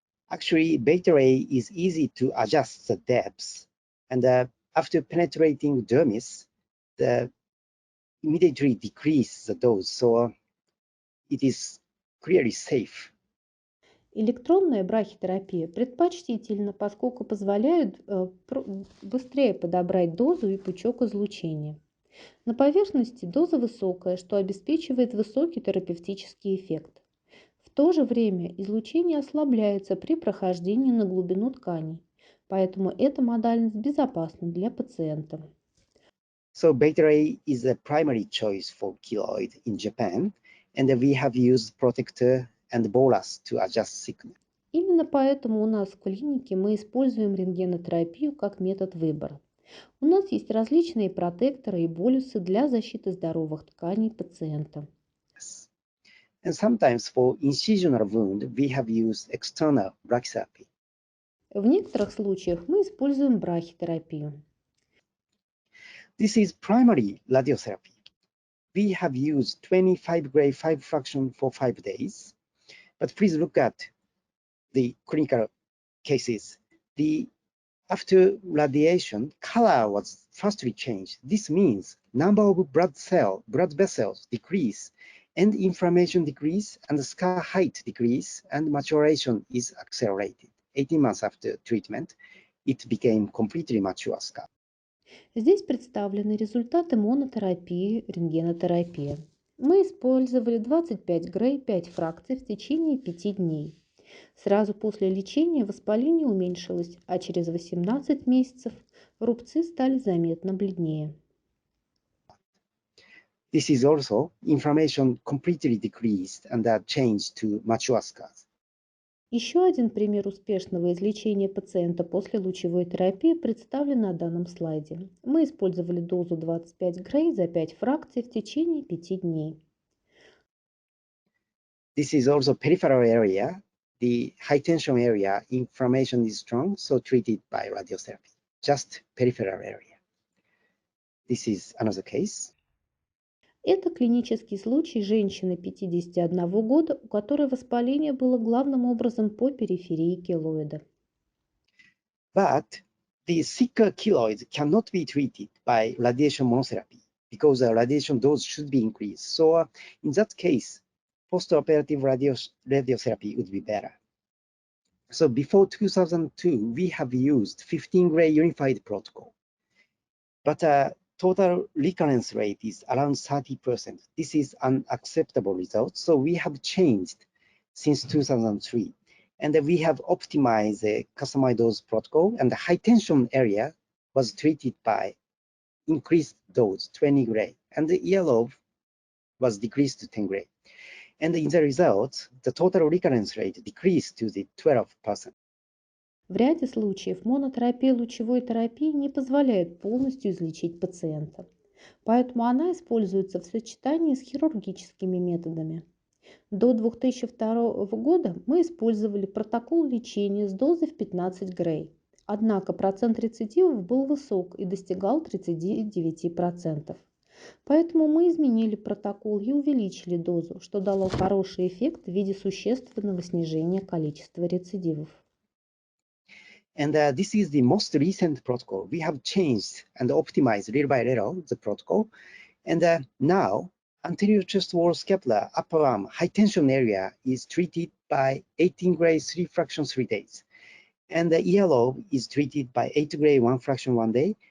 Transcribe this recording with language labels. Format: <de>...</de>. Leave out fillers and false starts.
<en>Actually, beta ray is easy to adjust the depth, and after penetrating dermis, the immediately decrease the dose, so it is clearly safe.</en> <ru>Электронная брахитерапия предпочтительна, поскольку позволяет быстрее подобрать дозу и пучок излучения. На поверхности доза высокая, что обеспечивает высокий терапевтический эффект. В то же время излучение ослабляется при прохождении на глубину тканей, поэтому эта модальность безопасна для пациента.</ru> <en>So beta ray is a primary choice for keloid in Japan, and we have used protector and bolus to adjust thickness.</en> <ru>Именно поэтому у нас в клинике мы используем рентгенотерапию как метод выбора. У нас есть различные протекторы и болюсы для защиты здоровых тканей пациента.</ru> <en>And sometimes for incisional wound, we have used external brachytherapy.</en> <ru>В некоторых случаях мы используем брахитерапию.</ru> <en>This is primary radiotherapy. we have used 25 gray 5 fraction for 5 days. But please look at the clinical cases. After radiation, color was firstly changed. This means number of blood vessels decrease, and inflammation decrease, and the scar height decrease, and maturation is accelerated. 18 months after treatment, it became completely mature scar.</en> <ru>Здесь представлены результаты монотерапии, рентгенотерапии. Мы использовали 25 грей 5 фракций в течение 5 дней. Сразу после лечения воспаление уменьшилось, а через 18 месяцев рубцы стали заметно бледнее.</ru> <en>This is also inflammation completely decreased and changed to mature scars.</en> <ru>Еще один пример успешного излечения пациента после лучевой терапии представлен на данном слайде. Мы использовали дозу 25 грей за 5 фракций в течение 5 дней.</ru> <en>This is also peripheral area. The high tension area, inflammation is strong, so treated by radiotherapy. Just peripheral area. This is another case.</en> <ru>Это клинический случай женщины 51 года, у которой воспаление было главным образом по периферии келоида.</ru> <en>But the sicker keloids cannot be treated by radiation monotherapy because the radiation dose should be increased. So in that case, postoperative radiotherapy would be better. So before 2002, we have used 15 gray unified protocol. But total recurrence rate is around 30%. This is an acceptable result. So we have changed since 2003. And we have optimized the customized dose protocol, and the high tension area was treated by increased dose, 20 gray, and the yellow was decreased to 10 gray. And in the result, the total recurrence rate decreased to the 12%.</en> <ru>В ряде случаев монотерапия лучевой терапии не позволяет полностью излечить пациента, поэтому она используется в сочетании с хирургическими методами. До 2002 года мы использовали протокол лечения с дозой в 15 грей, однако процент рецидивов был высок и достигал 39%. Поэтому мы изменили протокол и увеличили дозу, что дало хороший эффект в виде существенного снижения количества рецидивов.</ru> <en>And this is the most recent protocol. We have changed and optimized little by little the protocol. And now, anterior chest wall scapular upper arm high tension area is treated by 18 gray 3 fraction 3 days. And the yellow is treated by 8 gray 1 fraction 1 day.</en>